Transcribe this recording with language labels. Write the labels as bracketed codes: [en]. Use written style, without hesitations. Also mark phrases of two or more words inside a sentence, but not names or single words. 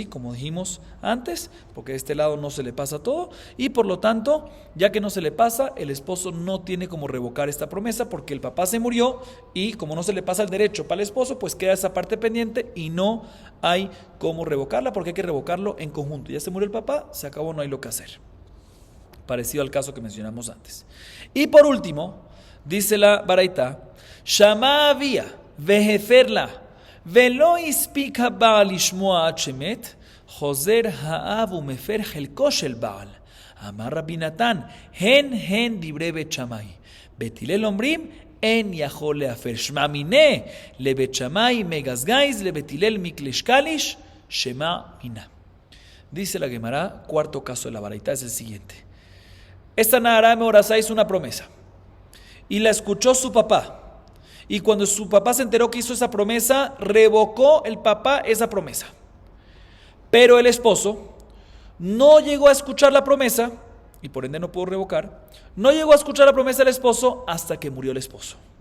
[es] Como dijimos antes, porque de este lado no se le pasa todo, y por lo tanto, ya que no se le pasa, el esposo no tiene como revocar esta promesa, porque el papá se murió, y como no se le pasa el derecho para el esposo, pues queda esa parte pendiente, y no hay cómo revocarla, porque hay que revocarlo en conjunto. Ya se murió el papá, se acabó, no hay lo que hacer. Parecido al caso que mencionamos antes. Y por último, dice la Baraita, [he] שמע אביה והפר לה ולא הספיק בעל לשמוע שמת חוזר האב ומפר חלקו של בעל. אמר רבי נתן הן דברי בית שמאי. בית הלל אומרים אין יכול להפר שמע מינה לבית שמאי מיגז גייז לבית הלל מיקלש קליש שמע מינה. [es] Dice la Gemara, cuarto caso de la Baraita es el siguiente. Esta [he] נערה מאורסה [es] hizo una promesa y la escuchó su papá. Y cuando su papá se enteró que hizo esa promesa, revocó el papá esa promesa. Pero el esposo no llegó a escuchar la promesa, y por ende no pudo revocar, no llegó a escuchar la promesa del esposo hasta que murió el esposo.